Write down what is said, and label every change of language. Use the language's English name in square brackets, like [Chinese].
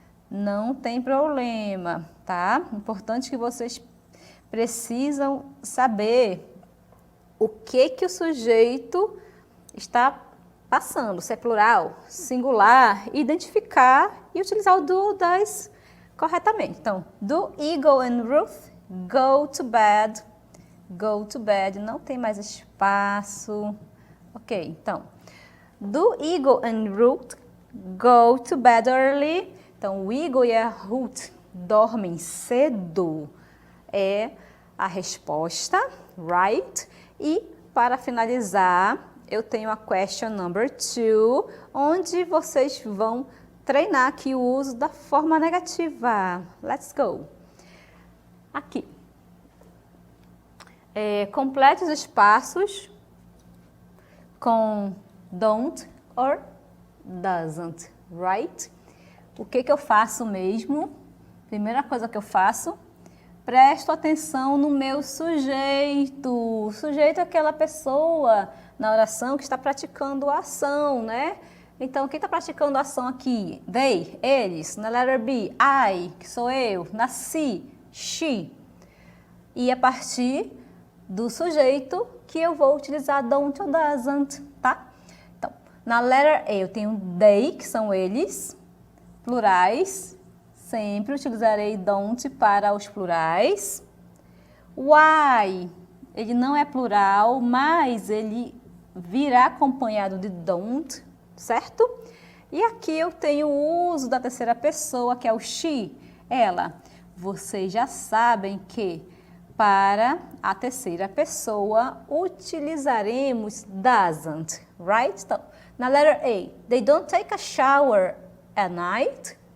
[Portuguese] Não tem problema, tá? Importante que vocês precisam saber o que o sujeito está passando, se é plural, singular, identificar e utilizar o do, das corretamente. Então, [English] do Igor and Ruth go to bed. Go to bed, [Portuguese] não tem mais espaço. [English] Ok, [Portuguese] então, [English] do Igor and Ruth go to bed early. [Portuguese] Então, o Igor e a Ruth dormem cedo. É a resposta, [English] right? [Portuguese] E para finalizar, eu tenho a question number 2, onde vocês vão treinar aqui o uso da forma negativa. [English] Let's go. [Portuguese] Aqui. Complete os espaços com don't or doesn't, [English] right? [Portuguese] O que eu faço mesmo? Primeira coisa que eu faço, presto atenção no meu sujeito. O sujeito é aquela pessoa na oração que está praticando a ação, né? Então, quem está praticando a ação aqui? They, eles. Na letter B, I, que sou eu. Na C, she. E a partir do sujeito que eu vou utilizar don't ou doesn't, tá? Então, na letter A eu tenho they, que são eles, plurais. Sempre utilizarei don't para os plurais. Why, ele não é plural, mas ele virá acompanhado de don't, certo? E aqui eu tenho o uso da terceira pessoa, que é o she, ela. Vocês já sabem que para a terceira pessoa utilizaremos doesn't, [English] right? [Portuguese] Então, na [English] letter A, they don't take a shower at night.